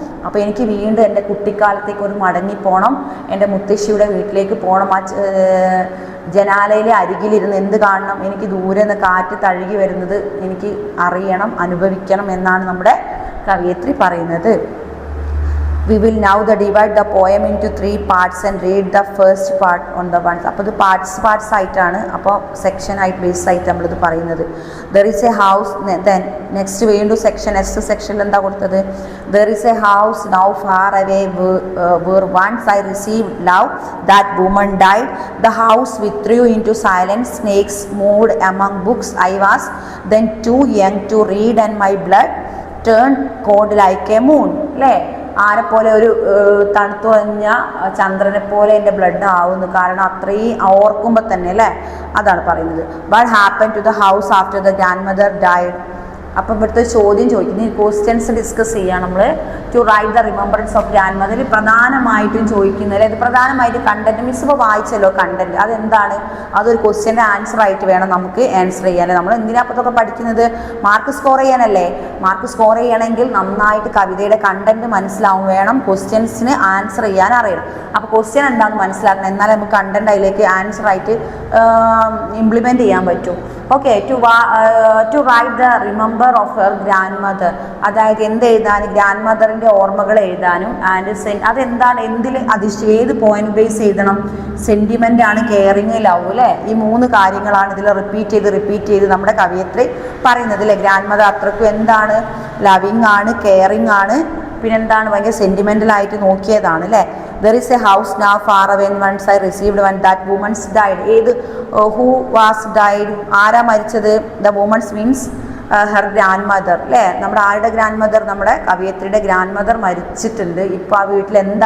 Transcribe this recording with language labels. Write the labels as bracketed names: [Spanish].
[Malayalam] അപ്പോൾ എനിക്ക് വീണ്ടും എൻ്റെ കുട്ടിക്കാലത്തേക്ക് ഒരു മടങ്ങിപ്പോണം, എൻ്റെ മുത്തശ്ശിയുടെ വീട്ടിലേക്ക് പോകണം. ആ ജനാലയിലെ അരികിലിരുന്ന് എന്ത് കാണണം? എനിക്ക് ദൂരെ നിന്ന് കാറ്റ് തഴുകി വരുന്നത് എനിക്ക് അറിയണം, അനുഭവിക്കണം എന്നാണ് നമ്മുടെ കവയിത്രി പറയുന്നത്. [English] We will now divide the poem into 3 parts and read the first part on the ones. [Malayalam] അപ്പോൾ ഇത് പാർട്സ് ആയിട്ടാണ്, അപ്പോൾ സെക്ഷൻ ആയിട്ട് ബേസ് ആയിട്ട് നമ്മളിത് പറയുന്നത്. [English] There is a house, then [Malayalam] next വീണ്ടും നെക്സ്റ്റ് സെക്ഷനിൽ എന്താ കൊടുത്തത്? [English] There is a house now far away where once I received love, that woman died. The house withdrew into silence, snakes moved among books. I was then too young to read and my blood turned cold like a moon. [Malayalam] അല്ലേ? ആരെപ്പോലെ? ഒരു തണുത്തു കഴിഞ്ഞ ചന്ദ്രനെ പോലെ എൻ്റെ blood ആവുന്നു. കാരണം അത്രയും ഓർക്കുമ്പോൾ തന്നെ അല്ലേ, അതാണ് പറയുന്നത്. [English] What happened to the house after the grandmother died? [Malayalam] അപ്പം ഇവിടുത്തെ ചോദ്യം ചോദിക്കുന്നത്, ഈ ക്വസ്റ്റ്യൻസ് ഡിസ്കസ് ചെയ്യുക നമ്മൾ. [English] to write the remembrance of grand mother [Malayalam] പ്രധാനമായിട്ടും ചോദിക്കുന്നത്, അത് പ്രധാനമായിട്ട് കണ്ടന്റ്. മിസ് ഇപ്പോൾ വായിച്ചല്ലോ കണ്ടന്റ്, അതെന്താണ്? അതൊരു ക്വസ്റ്റ്യൻ്റെ ആൻസർ ആയിട്ട് വേണം നമുക്ക് ആൻസർ ചെയ്യാൻ. നമ്മൾ എന്തിനാ അപ്പോൾ ഇതൊക്കെ പഠിക്കുന്നത്? Mark score ചെയ്യാനല്ലേ. മാർക്ക് സ്കോർ ചെയ്യണമെങ്കിൽ നന്നായിട്ട് കവിതയുടെ കണ്ടന്റ് മനസ്സിലാവും വേണം, ക്വസ്റ്റ്യൻസിന് ആൻസർ ചെയ്യാൻ അറിയണം. അപ്പോൾ ക്വസ്റ്റ്യൻ എന്താണെന്ന് മനസ്സിലാക്കണം, എന്നാലേ നമുക്ക് കണ്ടന്റ് അതിലേക്ക് ആൻസർ ആയിട്ട് ഇംപ്ലിമെൻറ്റ് ചെയ്യാൻ പറ്റും. Okay. [English] to write the remember of her grand mother, [Malayalam] അതായത് എന്ത് എഴുതാനും? ഗ്രാൻഡ് മദറിൻ്റെ ഓർമ്മകൾ എഴുതാനും. ആൻഡ് അതെന്താണ്? ഏത് പോയിന്റ് ബേസ് എഴുതണം? സെൻറ്റിമെൻ്റ് ആണ്, കെയറിങ്, ലവ് അല്ലേ? ഈ 3 കാര്യങ്ങളാണ് ഇതിൽ റിപ്പീറ്റ് ചെയ്ത് നമ്മുടെ കവിയത്രി പറയുന്നത് അല്ലേ. ഗ്രാൻഡ് മദർ അത്രയ്ക്കും എന്താണ്? ലവിങ് ആണ്, കെയറിങ് ആണ്, പിന്നെന്താണ്? ഭയങ്കര സെൻറ്റിമെൻ്റലായിട്ട് നോക്കിയതാണ് അല്ലേ. [English] There is a house now far away once I received when that woman's died. Who was died? [Malayalam] ആരാ മരിച്ചത്? [English] The woman's means [Malayalam] her grand mother അല്ലേ. നമ്മുടെ ആരുടെ ഗ്രാൻഡ് മദർ? നമ്മുടെ കവിയത്രിയുടെ ഗ്രാൻഡ് മദർ മരിച്ചിട്ടുണ്ട്. ഇപ്പോൾ ആ വീട്ടിൽ എന്താണ്